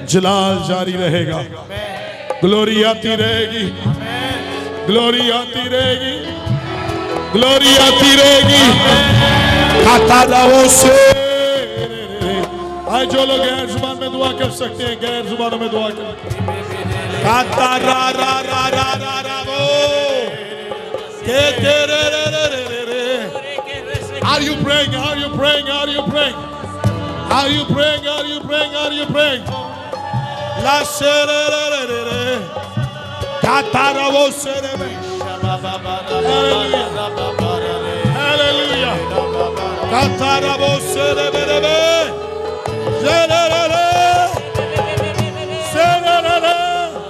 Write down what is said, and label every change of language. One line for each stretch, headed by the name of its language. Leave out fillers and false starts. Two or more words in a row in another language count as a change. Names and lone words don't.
Hindi: जलाल जारी रहेगा, ग्लोरी आती रहेगी, ग्लोरी आती रहेगी, ग्लोरी आती रहेगी। खाता लाओ से आज जो लोग गैर जुबान में दुआ कर सकते हैं, गैर जुबानों में दुआ कर। खाता रा रा रा रा रा रा वो के तेरे रे रे रे रे।
English: Are you praying? Are you praying? Are you praying? Are you praying? Are you praying? Are you praying? La se re re re re re. खाता रा वो से रे में। Hallelujah. खाता रा वो से रे रे रे। Se re re re. Se re re re.